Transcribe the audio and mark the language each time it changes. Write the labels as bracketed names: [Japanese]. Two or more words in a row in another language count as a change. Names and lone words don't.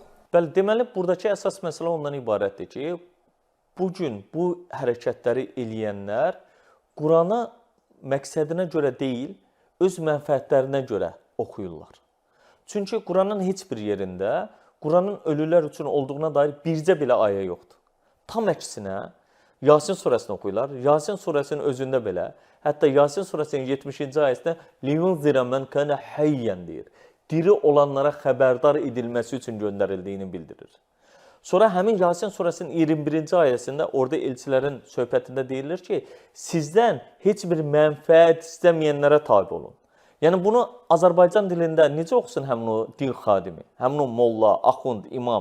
[Azerbaijani] Bəli, deməli, buradakı əsas məsələ ondan ibarətdir ki, bugün bu hərəkətləri eləyənlər Quranı məqsədinə görə deyil, öz mənfəətlərinə görə oxuyurlar. Çünki Quranın heç bir yerində Quranın ölülər üçün olduğuna dair bircə belə ayə yoxdur. Tam əksinə, Yasin surəsini oxuyurlar. Yasin surəsinin özündə belə, hətta Yasin surəsinin 70-ci ayəsində [Arabic] لِيُنْذِرَ مَنْ كَانَ حَيًّا [Azerbaijani] deyir. Diri olanlara xəbərdar edilməsi üçün göndərildiyini bildirir. Sonra həmin Yasin surəsinin 21-ci ayəsində orada elçilərin söhbətində deyilir ki, sizdən heç bir mənfəət istəməyənlərə tabi olun. Yəni bunu Azərbaycan dilində necə oxusun həmin o din xadimi, həmin o molla, axund, imam?